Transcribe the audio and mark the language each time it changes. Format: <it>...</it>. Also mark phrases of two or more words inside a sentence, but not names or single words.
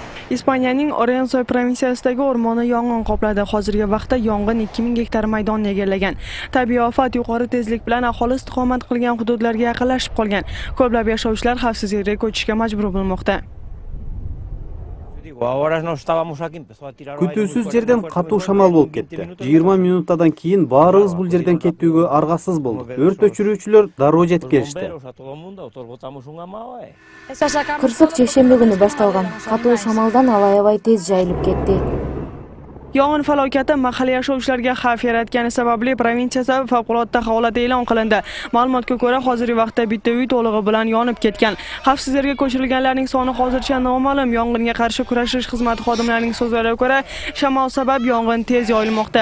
<uz>Ispaniyaning Orense provinsiyasidagi o'rmonni yong'in qopladi. Hozirgi vaqtda yong'in 2000 gektar maydonni egallagan. Tabiiy ofat yuqori tezlik bilan aholi istiqomat qilgan hududlarga yaqinlashib qolgan. Ko'plab yashovchilar xavfsizlikka ko'chishga majbur bo'lmoqda.</uz> <ky>Күтүүсүз жерден катуу шамал болуп кетти. 20 минуттадан кийин баарыбыз бул жерден кетүүгө аргасыз болдук. Өрт өчүрүүчүлөр дароо жетип келишти. Кырсык жекшемби күнү башталган. Катуу шамалдан алай тез жайылып кетти.</ky> <uz>Yong'in falokati mahalliy yashovchilarga xavf yaratgani sababli provinsiyada favqulodda holat e'lon qilindi. Ma'lumotga ko'ra, hozirgi vaqtda bitta uy to'lig'i bilan yonib ketgan. Xavfsiz yerga ko'chirilganlarning soni hozircha noma'lum. Yong'inga qarshi kurashish xizmati xodimlarining so'zlariga ko'ra, shamol sabab yong'in tez yoyilmoqda.</uz>